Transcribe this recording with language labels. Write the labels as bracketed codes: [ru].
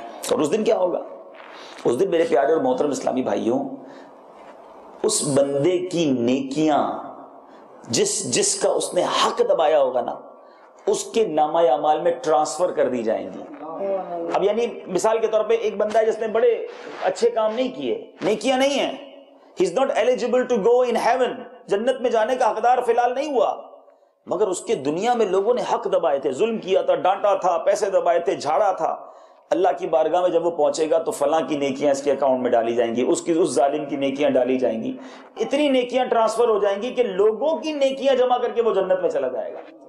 [ur] اور اس دن کیا ہوگا؟ اس دن میرے پیارے اور محترم اسلامی بھائیوں، اس بندے کی نیکیاں جس کا اس نے حق دبایا ہوگا نا، اس کے نامہ اعمال میں ٹرانسفر کر دی جائیں گی. اب یعنی مثال کے طور پہ ایک بندہ ہے جس نے بڑے اچھے کام نہیں کیے، نیکیاں نہیں ہیں، [en] He is not eligible to go in heaven. [ur] جنت میں جانے کا حقدار فی الحال نہیں ہوا، مگر اس کے دنیا میں لوگوں نے حق دبائے تھے، ظلم کیا تھا، ڈانٹا تھا، پیسے دبائے تھے، جھاڑا تھا. اللہ کی بارگاہ میں جب وہ پہنچے گا تو فلاں کی نیکیاں اس کے اکاؤنٹ میں ڈالی جائیں گی، اس ظالم کی نیکیاں ڈالی جائیں گی، اتنی نیکیاں ٹرانسفر ہو جائیں گی کہ لوگوں کی نیکیاں جمع کر کے وہ جنت میں چلا جائے گا.